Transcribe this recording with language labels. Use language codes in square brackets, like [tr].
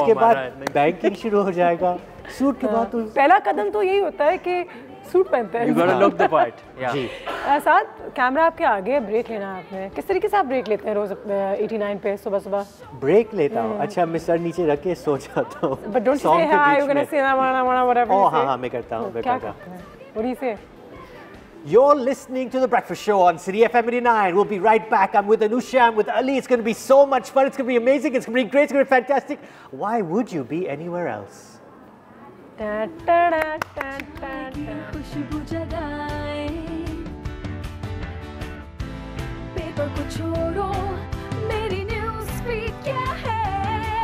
[hi] उसके बाद बैंकिंग शुरू हो जाएगा। सूट के बाद तो पहला कदम तो यही होता है कि सूट पहनते हैं। [en] You gotta look the part. [hi] जी। साथ कैमरा आपके आगे, ब्रेक लेना आपने। किस तरीके से आप ब्रेक लेते हैं रोज 89 पे सुबह? ब्रेक लेता हूँ। अच्छा, मैं सर नीचे रख के सो जाता हूँ। [en] But don't say hi, you're gonna say whatever. [hi] Oh हाँ, मैं करता हूँ। क्या करते हैं? [en] What do you say? You're listening to The Breakfast Show on City FM 89. We'll be right back. I'm with Anusha, I'm with Ali. It's going to be so much fun. It's going to be amazing. It's going to be great. It's going to be fantastic. Why would you be anywhere else? [hi] खुशबू जगाए, paper को छोड़ो, मेरी news feed क्या है?